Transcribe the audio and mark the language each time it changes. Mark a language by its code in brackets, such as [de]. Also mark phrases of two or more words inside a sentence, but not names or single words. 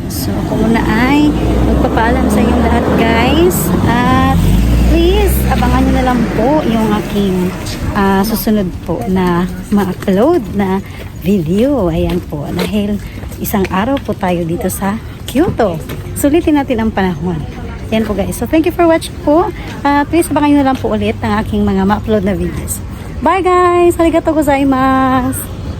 [tl] So, ako muna ay magpapaalam sa inyong lahat guys. At please, abangan nyo na lang po yung aking susunod po na ma-upload na video. Ayan po. Dahil isang araw po tayo dito sa Kyoto. Sulitin natin ang panahon. Yan po guys. So, [en] thank you for watching [tl] po. Please, abangan nyo na lang po ulit ang aking mga ma-upload na videos. [en] Bye guys! [ja] ありがとうございます!